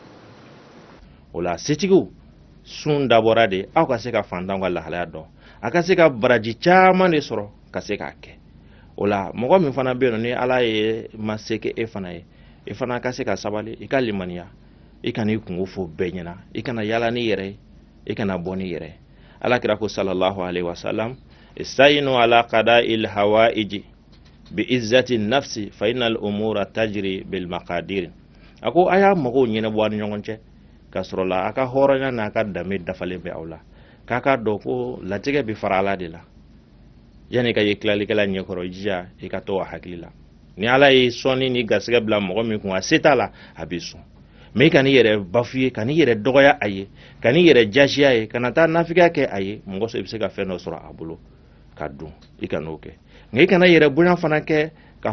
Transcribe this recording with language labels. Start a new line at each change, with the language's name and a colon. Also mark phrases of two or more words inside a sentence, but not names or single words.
Bambara: O la setigiw sun dabɔra de aw ka se ka fantanw ka lahalaya dɔn a ka se ka baraji caman de sɔrɔ ka se k'a kɛ. O la mɔgɔ min fana bɛ yen ni ala ye ma se kɛ e fana ye e fana ka se ka sabali i ka limaniya i kana i kungo fɔ bɛɛ ɲɛna i kana yala ni yɛrɛ ye i kana bɔ ni yɛrɛ ye. Ala kira ko
Arabic: صلى الله عليه وسلم استعينوا على قضاء الحوائج بعزة النفس فإن الأمور تجري بالمقادير.
Bambara: Ako aya mɔgɔw ɲɛnabɔ ni ɲɔgɔn cɛ ka sɔrɔ la a ka hɔrɔnya n'a ka danbe dafalen bɛ aw la k'a ka dɔn ko latigɛ bɛ fara ala de la yanni ka ye tilalikɛla ɲɛkɔrɔ jija i ka to a hakili la ni ala ye sɔnni ni garisɛgɛ bila mɔgɔ min kun a se t'a la a bɛ sɔn mais i ka n'i yɛrɛ bafuye ka n'i yɛrɛ dɔgɔya a ye ka n'i yɛrɛ jasiya ye ka na taa nafigiya kɛ a ye mɔgɔ sɔ i bɛ se ka fɛn dɔ sɔrɔ a bolo ka dun i ka n'o kɛ nka i kana yɛrɛ bonya fana kɛ k'a